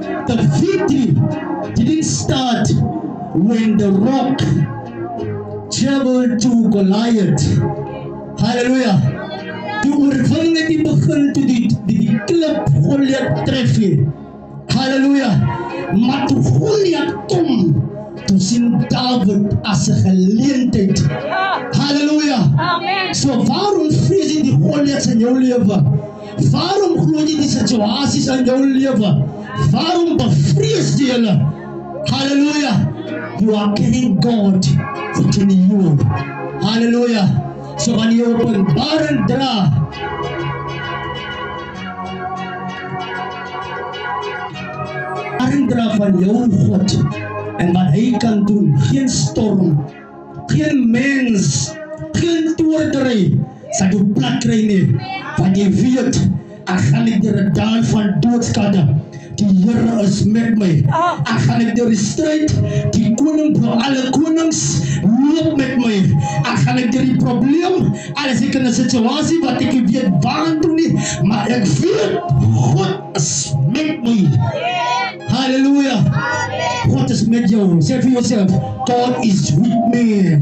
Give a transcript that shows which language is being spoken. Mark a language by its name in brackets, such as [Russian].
[English] The victory didn't start when the rock traveled to Goliath. Hallelujah. [Afrikaans] Die oorwinning het nie begin toe die klip Goliath tref nie. Hallelujah. Maar toe Goliath kom, toe sien David as 'n geleentheid. Hallelujah. Amen. So waarom vrees jy die Goliaths in jou lewe? Waarom glo jy die situasies in jou lewe? Waarom bevrees jy hulle? Hallelujah. [English] You are carrying God within you. [Afrikaans] Hallelujah. So wanneer jy openbaring dra, van jou God en wat hy kan doen, geen storm, geen mens, geen toordery sal jou plat kry nie, want jy weet, ek gaan nie deur 'n dal van doodskade. Die Here is met my. Ek gaan nie deur die stryd, die koning van alle konings loop met my. Ek gaan nie deur die probleem, alles ek in 'n situasie wat ek weet waar toe nie, maar ek weet God is met my. Hallelujah. God is met jou. [English] Say for yourself, God is with me.